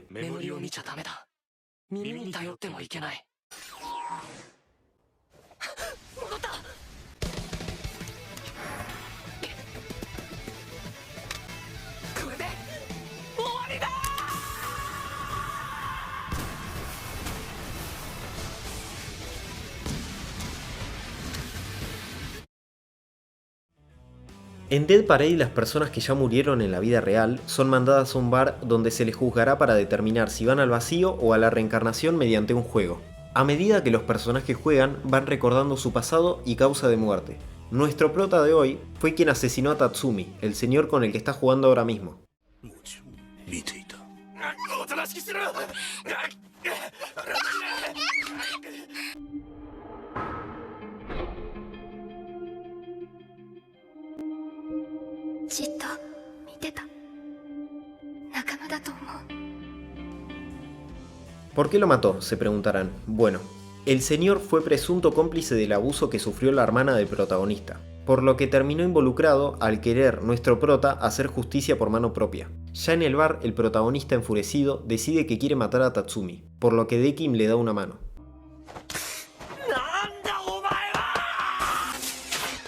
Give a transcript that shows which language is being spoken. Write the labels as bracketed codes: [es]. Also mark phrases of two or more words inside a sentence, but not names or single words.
[ja] メモリを見ちゃダメだ。耳に頼ってもいけない。戻った。 これで終わりだ。 [es] En Dead Parade, las personas que ya murieron en la vida real son mandadas a un bar donde se les juzgará para determinar si van al vacío o a la reencarnación mediante un juego. A medida que los personajes juegan, van recordando su pasado y causa de muerte. Nuestro prota de hoy fue quien asesinó a Tatsumi, el señor con el que está jugando ahora mismo. [ja] おとなしくしろ。じっと見てた。仲間だと思う。 [es] ¿Por qué lo mató?, se preguntarán. Bueno, el señor fue presunto cómplice del abuso que sufrió la hermana del protagonista, por lo que terminó involucrado al querer nuestro prota hacer justicia por mano propia. Ya en el bar, el protagonista enfurecido decide que quiere matar a Tatsumi, por lo que Dekim le da una mano.